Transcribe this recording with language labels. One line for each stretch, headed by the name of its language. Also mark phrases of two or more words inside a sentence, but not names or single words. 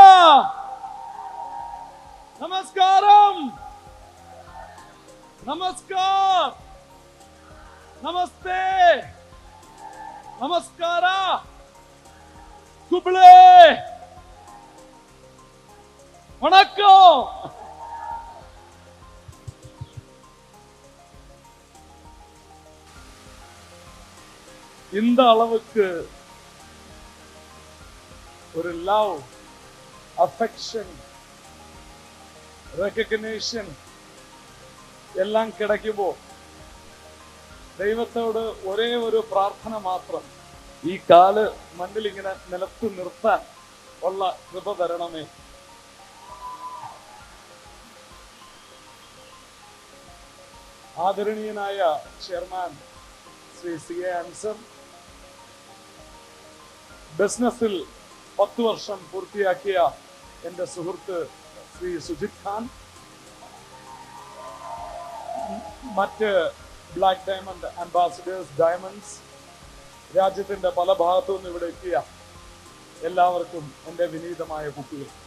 Malayalam: നമസ്കാരം, നമസ്കാർ, നമസ്തേ, നമസ്കാര, കുബിളേ, വണക്കം.
Tamil: இந்த அளவுக்கு ஒரு
English: love, affection, recognition
Malayalam: എല്ലാം കിടക്കുമ്പോ ദൈവത്തോട് ഒരേ ഒരു പ്രാർത്ഥന മാത്രം, ഈ കാല് മണ്ണിൽ ഇങ്ങനെ നിലത്ത് നിർത്താൻ ഉള്ള കൃപ തരണമേ. ആദരണീയനായ ചെയർമാൻ ശ്രീ സി എ അൻസർ, ബിസിനസ്സിൽ 10 വർഷം പൂർത്തിയാക്കിയ എന്റെ സുഹൃത്ത് ശ്രീ സുജിത് ഖാൻ, മറ്റ് ബ്ലാക്ക് ഡയമണ്ട് അംബാസിഡേഴ്സ്, ഡയമണ്ട്സ്, രാജ്യത്തിന്റെ പല ഭാഗത്തു നിന്ന് ഇവിടെ എത്തിയ എല്ലാവർക്കും എന്റെ വിനീതമായ കുട്ടികൾ.